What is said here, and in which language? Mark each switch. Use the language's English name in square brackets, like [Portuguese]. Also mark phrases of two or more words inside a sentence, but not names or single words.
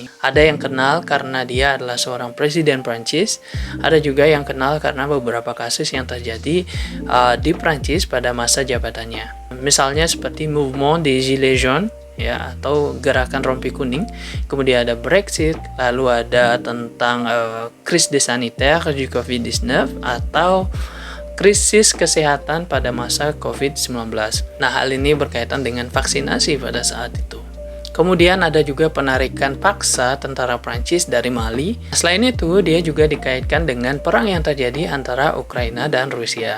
[Indonesian] Ada yang kenal karena dia adalah seorang presiden Prancis, ada juga yang kenal karena beberapa kasus yang terjadi di Prancis pada masa jabatannya. Misalnya seperti Mouvement des Gilets Jaunes, ya, atau gerakan rompi kuning. Kemudian ada Brexit, lalu ada tentang [French] crise de sanitaire du COVID-19 [Indonesian] atau krisis kesehatan pada masa COVID-19. Nah, hal ini berkaitan dengan vaksinasi pada saat itu. Kemudian ada juga penarikan paksa tentara Prancis dari Mali. Selain itu, dia juga dikaitkan dengan perang yang terjadi antara Ukraina dan Rusia.